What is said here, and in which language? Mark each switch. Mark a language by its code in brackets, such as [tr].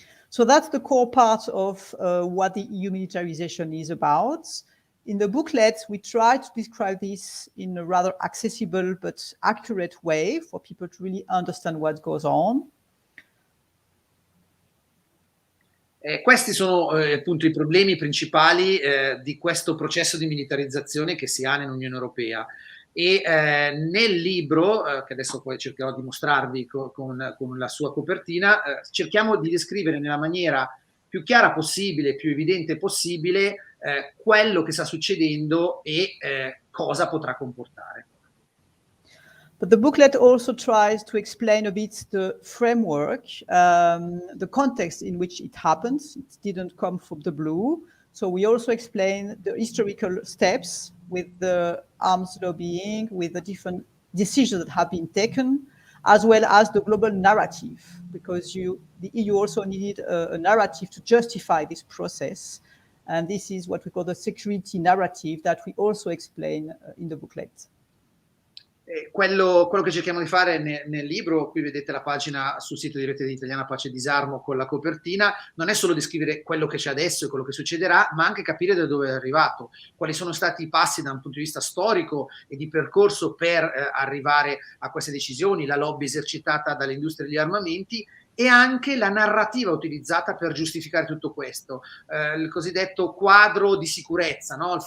[en] So that's the core part of what the EU militarization is about. In the booklet, we try to describe this in a rather accessible but accurate way for people to really understand what goes on. [it] Questi sono appunto i problemi principali di questo processo di militarizzazione che si ha nell'Unione Europea. E nel libro, che adesso poi cercherò di mostrarvi con la sua copertina, cerchiamo di descrivere nella maniera più chiara possibile, più evidente possibile, quello che sta succedendo e cosa potrà comportare. [en] But the booklet also tries to explain a bit the framework, the context in which it happens. It didn't come from the blue. So we also explain the historical steps with the arms lobbying, with the different decisions that have been taken, as well as the global narrative, because the EU also needed a narrative to justify this process. And this is what we call the security narrative that we also explain in the booklet. [it] Quello che cerchiamo di fare nel libro, qui vedete la pagina sul sito di Rete Italiana Pace e Disarmo con la copertina, non è solo descrivere quello che c'è adesso e quello che succederà, ma anche capire da dove è arrivato, quali sono stati i passi da un punto di vista storico e di percorso per arrivare a queste decisioni, la lobby esercitata dalle industrie degli armamenti e anche la narrativa utilizzata per giustificare tutto questo, il cosiddetto quadro di sicurezza, no?